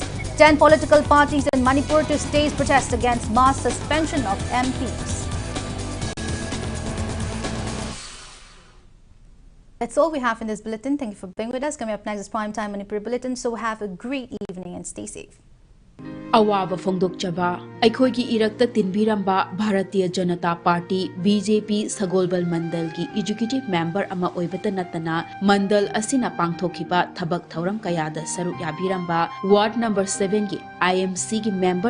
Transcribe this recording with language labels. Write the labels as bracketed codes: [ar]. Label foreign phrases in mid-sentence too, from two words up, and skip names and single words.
[en] 10 political parties in Manipur to stage protest against mass suspension of MPs. That's all we have in this bulletin. Thank you for being with us. Coming up next is Primetime Manipur Bulletin. So have a great evening and stay safe. [mni] Awaba Fongdokchaba, Aikogi Irakta Tinbiramba, Bharatiya Janata Party, BJP Sagolbal Mandal ki [en] Executive Member [mni] Ama Oibata Natana, Mandal Asina Pangthokiba, Thabak Thauram Kayada Saru Yabiramba, [en] Ward number [mni] 7 ki IMC ki member